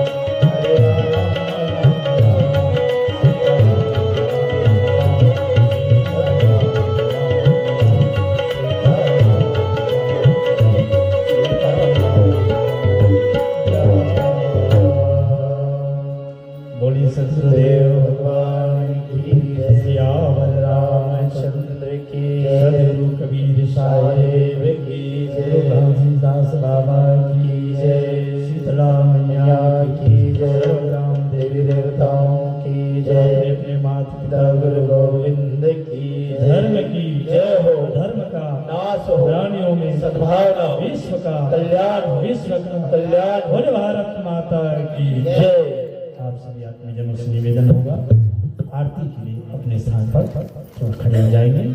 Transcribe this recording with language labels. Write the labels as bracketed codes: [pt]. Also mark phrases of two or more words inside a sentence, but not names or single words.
[hi] हरे राम बोलिए सतगुरुदेव भगवान की जय। सियावर रामचंद्र की जय। सद्गुरु कबीर साहेब की जय। तुलसीदास बाबा की जय। शीतला मैया की जय। राम देवी देवताओं की जय। अपने माता पिता गुरु गोविंद की धर्म की जय हो। धर्म का नाश हो, प्राणियों में सद्भावना, विश्व का कल्याण, विश्व का कल्याण। बोले भारत माता की जय। आप सभी आत्मीजनों से निवेदन होगा, आरती के लिए अपने स्थान पर खड़े हो जाएंगे।